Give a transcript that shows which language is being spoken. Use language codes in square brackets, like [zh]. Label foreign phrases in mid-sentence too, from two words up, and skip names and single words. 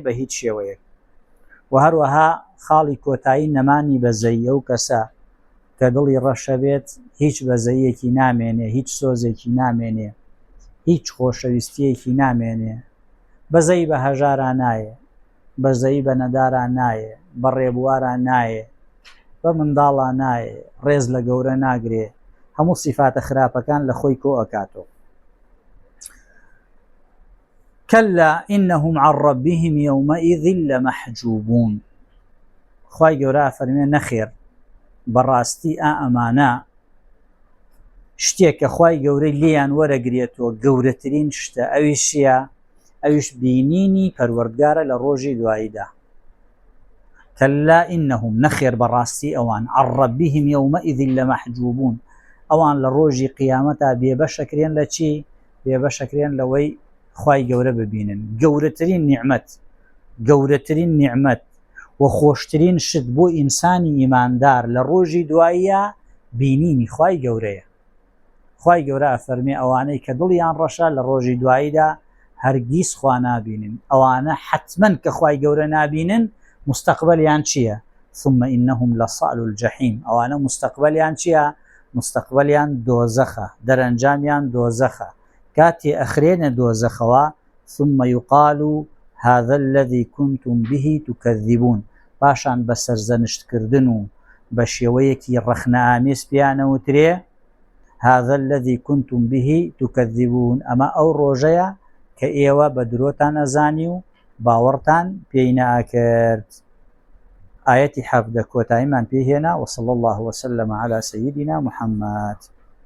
[ckb] بە هیچ شێوەیەک و هەروەها خاڵی کۆتایی نەمانی بەزەی ئەو کەسە کە دڵی ڕەشە بێت هیچ بەزەیەکی نامێنێ هیچ سۆزێکی نامێنێ هیچ خۆشەویستیەکی نامێنێ بەزەی بە هەژاران نایە بەزەی بە نەداران نایە بە ڕێبواران نایە بە بە منداڵە نایە ڕێز لە گەورە ناگرێ هەموو سیفاتە خراپەکان لە خۆی کۆ ئەکاتەوە. [ar] كلا إنهم عن ربهم يومئذ لمحجوبون. [ckb] خوای گەورە فەرمێ نەخێر بەڕاستی ئەمانە شتێک کە خوای گەورەی لێیان وەرەگرێتەوە گەورەترین شتە ئەویشیە ئەویش بینینی پەروەردگارە لە ڕۆژی دواییدا. [ar] كلا إنهم [ckb] نەخێر بەڕاستی ئەوان [ar] عن ربهم يومئذ لمحجوبون [ckb] ئەوان لە ڕۆژی قیامەتا بێبەشەکرێن لە چی؟ بێبەشەکرێن لەوەی خوای گەورە ببینن. گەورەترین نیعمەت و خۆشترین شت بۆ ئینسانی ئیماندار لە ڕۆژی دواییە بینینی خوای گەورەیە. خوای گەورە ئەفەرمێ ئەوانەی کە دڵیان ڕەشە لە ڕۆژی دواییدا هەرگیز خوا نابینن. ئەوانە حتمەن کە خوای گەورە نابینن مستەقبەلیان چییە؟ [ar] ثم إنهم لصال الجحیم. [ckb] ئەوانە مستەقبەلیان چییە؟ مستەقبەلیان دۆزەخە، دەرەنجامیان دۆزەخە. کاتێ ئەخرێنە دۆزەخەوە [ar] ثم يقال هذا الذي كنتم به تكذبون. [ckb] پاشان بە سەرزەنشتکردن و بە شێوەیەکی ڕەخنەئامیز پیانەوترێ [ar] هذا الذي كنتم به تكذبون. [ckb] ئەمە ئەو ڕۆژەیە کە ئێوە بە درۆتان ئەزانی و باوەڕتان پێی ناکرد. ئاەتی 17 کۆتاییمان پێهێنا. [ar] وصلى الله وسلم على سيدنا محمد.